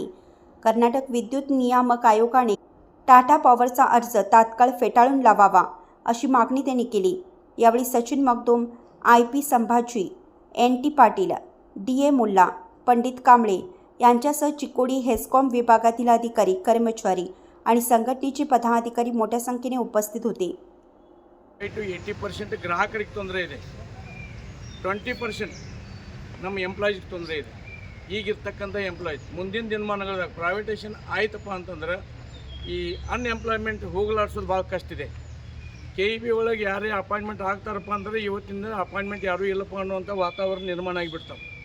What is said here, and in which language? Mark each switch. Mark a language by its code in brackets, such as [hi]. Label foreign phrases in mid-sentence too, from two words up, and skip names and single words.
[mr] कर्नाटक विद्युत नियामक आयोगाने टाटा पॉवरचा अर्ज तात्काळ फेटाळून लावावा अशी मागणी त्यांनी केली। यावेळी सचिन मगदूम, IP संभाजी, NT पाटील, DA मुल्ला, पंडित कांबळे यांच्यासह चिकोडी हेस्कॉम विभागातील अधिकारी, कर्मचारी आणि संघटनेचे पदाधिकारी मोठ्या संख्येने उपस्थित होते। [kn] 80% ಗ್ರಾಹಕರಿಗೆ ತೊಂದರೆ ಇದೆ, 20% ನಮ್ಮ ಎಂಪ್ಲಾಯೀಸ್ಗೆ ತೊಂದರೆ ಇದೆ। ಈಗಿರ್ತಕ್ಕಂಥ ಎಂಪ್ಲಾಯೀಸ್ ಮುಂದಿನ ದಿನಮಾನಗಳಾಗ ಪ್ರೈವೇಟೇಷನ್ ಆಯ್ತಪ್ಪ ಅಂತಂದ್ರೆ ಈ ಅನ್ಎಂಪ್ಲಾಯ್ಮೆಂಟ್ ಹೋಗಲಾಡಿಸೋದು ಭಾಳ ಕಷ್ಟ ಇದೆ। KEB ಒಳಗೆ ಯಾರೇ ಅಪಾಯಿಂಟ್ಮೆಂಟ್ ಆಗ್ತಾರಪ್ಪ ಅಂದರೆ ಇವತ್ತಿನ ಅಪಾಯಿಂಟ್ಮೆಂಟ್ ಯಾರೂ ಇಲ್ಲಪ್ಪ ಅನ್ನುವಂಥ ವಾತಾವರಣ ನಿರ್ಮಾಣ ಆಗಿಬಿಡ್ತಾವೆ।